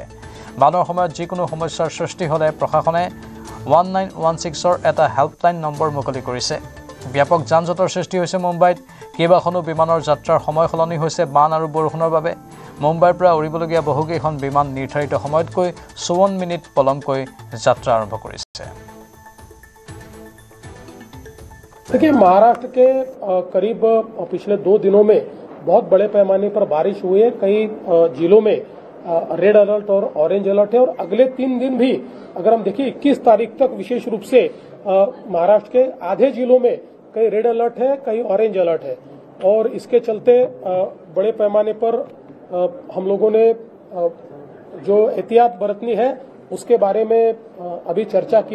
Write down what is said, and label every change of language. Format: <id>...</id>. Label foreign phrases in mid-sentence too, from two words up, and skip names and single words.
<as>বানৰ সময়ত যিকোনো সমস্যাৰ সৃষ্টি হ'লে প্ৰশাসনে 1916ৰ এটা</as> <en>helpline number</en> <as>মুকলি কৰিছে। ব্যাপক যান-জঁটৰ সৃষ্টি হৈছে মুম্বাইত। কেইবাখনো বিমানৰ যাত্ৰাৰ সময় সলনি হৈছে বান আৰু বৰষুণৰ বাবে। মুম্বাইৰ পৰা উৰিবলগীয়া বহুকেইখন বিমান নিৰ্ধাৰিত সময়তকৈ 54 মিনিট পলমকৈ যাত্ৰা আৰম্ভ কৰিছে।</as> <hi>देखिए, महाराष्ट्र के करीब पिछले 2 दिनों में बहुत बड़े पैमाने पर बारिश हुई है। कई जिलों में</hi> <en>red alert</en> <hi>और</hi> <en>orange alert</en> <hi>है और अगले 3 दिन भी अगर हम देखिए 21 तारीख तक विशेष रूप से महाराष्ट्र के आधे जिलों में कई</hi> <en>red alert</en> <hi>है, कई</hi> <en>orange alert</en> <hi>है और इसके चलते बड़े पैमाने पर हम लोगों ने जो एहतियात बरतनी है उसके बारे में अभी चर्चा की है।</hi>